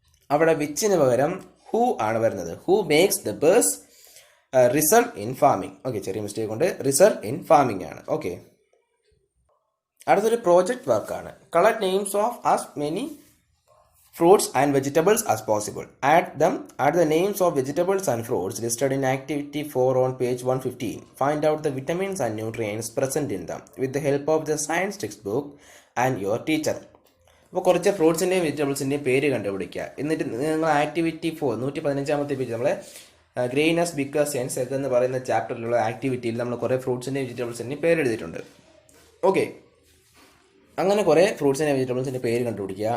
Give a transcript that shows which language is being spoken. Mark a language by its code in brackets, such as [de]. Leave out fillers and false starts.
[ml] അവിടെ വിച്ചിന് പകരം ഹൂ ആണ് വരുന്നത്. [en] Who makes the best result in farming. [ml] Okay, ചെറിയ മിസ്റ്റേക്ക് കൊണ്ട് റിസൾട്ട് ഇൻ ഫാമിംഗ് ആണ്. ഓക്കെ, അടുത്തൊരു പ്രോജക്റ്റ് വർക്കാണ്. [en] Collect names of as many fruits and vegetables as possible. Add the names of vegetables and fruits listed in activity 4 on page 115. Find out the vitamins and nutrients present in them with the help of the science textbook and your teacher. [ml] അപ്പോൾ കുറച്ച് ഫ്രൂട്ട്സിൻ്റെയും വെജിറ്റബിൾസിൻ്റെയും പേര് കണ്ടുപിടിക്കുക. എന്നിട്ട് നിങ്ങൾ activity 4 115ാമത്തെ page നമ്മളെ ഗ്രെയിനസ് because sense എന്ന് പറയുന്ന ചാപ്റ്ററിലുള്ള ആക്ടിവിറ്റിയിൽ നമ്മൾ കുറേ ഫ്രൂട്ട്സിൻ്റെയും വെജിറ്റബിൾസിൻ്റെയും പേര് എഴുതിയിട്ടുണ്ട്. ഓക്കെ, അങ്ങനെ കുറേ ഫ്രൂട്ട്സിൻ്റെ വെജിറ്റബിൾസിൻ്റെ പേര് കണ്ടുപിടിക്കുക.